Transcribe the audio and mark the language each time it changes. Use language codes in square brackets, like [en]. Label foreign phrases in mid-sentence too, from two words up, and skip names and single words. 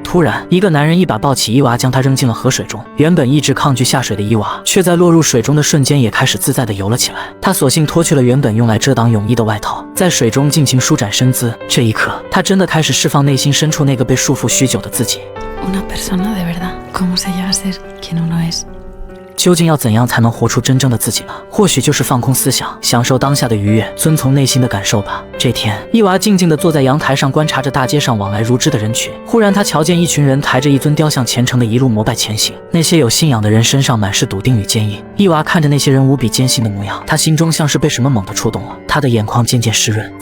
[zh] 突然，一个男人一把抱起伊娃，将她扔进了河水中。原本一直抗拒下水的伊娃，却在落入水中的瞬间也开始自在地游了起来。她索性脱去了原本用来遮挡泳衣的外套，在水中尽情舒展身姿。这一刻，她真的开始释放内心深处那个被束缚许久的自己。 [es] Una persona de verdad, ¿cómo se llega a ser quien uno es? [zh] 究竟要怎样才能活出真正的自己呢？或许就是放空思想，享受当下的愉悦，遵从内心的感受吧。这天，伊娃静静地坐在阳台上，观察着大街上往来如织的人群。忽然，她瞧见一群人抬着一尊雕像，虔诚地一路膜拜前行。那些有信仰的人身上满是笃定与坚毅。伊娃看着那些人无比坚信的模样，她心中像是被什么猛地触动了，她的眼眶渐渐湿润。